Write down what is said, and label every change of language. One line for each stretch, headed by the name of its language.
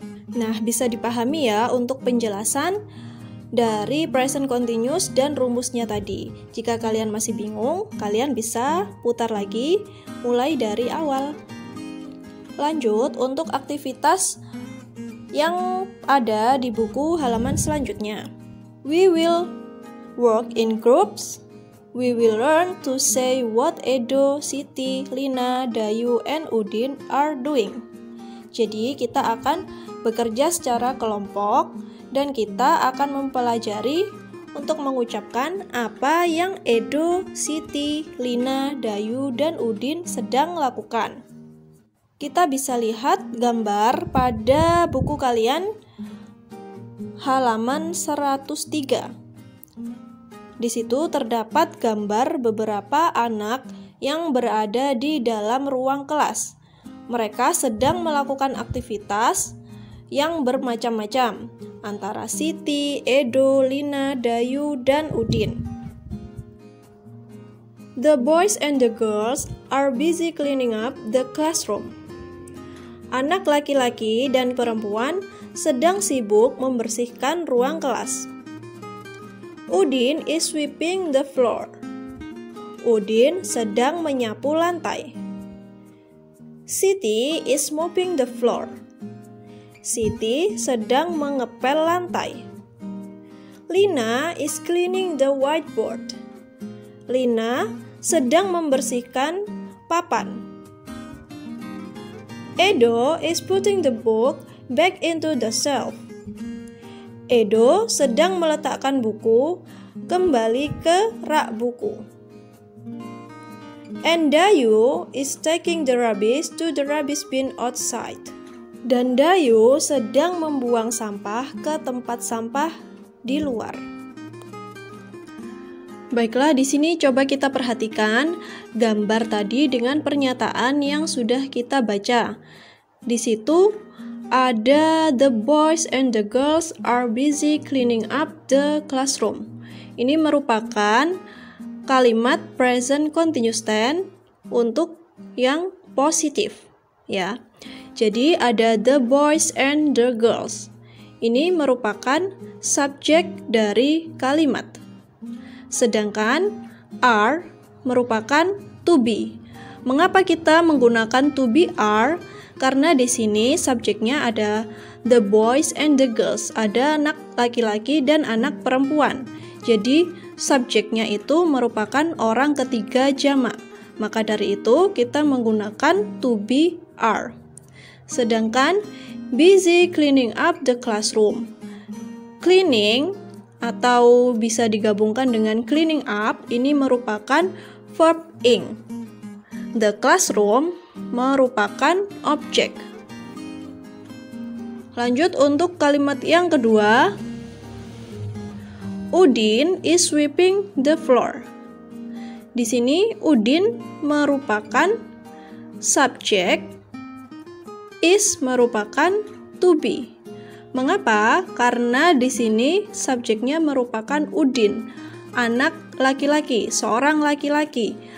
Indonesian: Nah, bisa dipahami ya untuk penjelasan dari present continuous dan rumusnya tadi. Jika kalian masih bingung, kalian bisa putar lagi mulai dari awal. Lanjut untuk aktivitas yang ada di buku halaman selanjutnya.
English: We will work in groups. We will learn to say what Edo, Siti, Lina, Dayu, and Udin are doing.
Indonesian: Jadi kita akan bekerja secara kelompok dan kita akan mempelajari untuk mengucapkan apa yang Edo, Siti, Lina, Dayu, dan Udin sedang lakukan. Kita bisa lihat gambar pada buku kalian halaman 103. Di situ terdapat gambar beberapa anak yang berada di dalam ruang kelas. Mereka sedang melakukan aktivitas yang bermacam-macam antara Siti, Edo, Lina, Dayu, dan Udin.
English: The boys and the girls are busy cleaning up the classroom.
Indonesian: Anak laki-laki dan perempuan sedang sibuk membersihkan ruang kelas.
English: Udin is sweeping the floor.
Indonesian: Udin sedang menyapu lantai.
English: Siti is mopping the floor.
Indonesian: Siti sedang mengepel lantai.
English: Lina is cleaning the whiteboard.
Indonesian: Lina sedang membersihkan papan.
English: Edo is putting the book back into the shelf.
Indonesian: Edo sedang meletakkan buku kembali ke rak buku.
English: And Dayu is taking the rubbish to the rubbish bin outside.
Indonesian: Dan Dayu sedang membuang sampah ke tempat sampah di luar. Baiklah, di sini coba kita perhatikan gambar tadi dengan pernyataan yang sudah kita baca. Di situ ada
English: the boys and the girls are busy cleaning up the classroom.
Indonesian: Ini merupakan kalimat present continuous tense untuk yang positif, ya. Jadi ada
English: the boys and the girls.
Indonesian: Ini merupakan subjek dari kalimat. Sedangkan are merupakan to be. Mengapa kita menggunakan to be are? Karena di sini subjeknya ada
English: the boys and the girls.
Indonesian: Ada anak laki-laki dan anak perempuan. Jadi subjeknya itu merupakan orang ketiga jamak. Maka dari itu kita menggunakan to be are.
English: Sedangkan busy cleaning up the classroom.
Indonesian: Cleaning atau bisa digabungkan dengan cleaning up ini merupakan verb ing.
English: The classroom
Indonesian: merupakan objek. Lanjut untuk kalimat yang kedua.
English: Udin is sweeping the floor.
Indonesian: Di sini Udin merupakan subjek, is merupakan to be. Mengapa? Karena di sini subjeknya merupakan Udin, anak laki-laki, seorang laki-laki.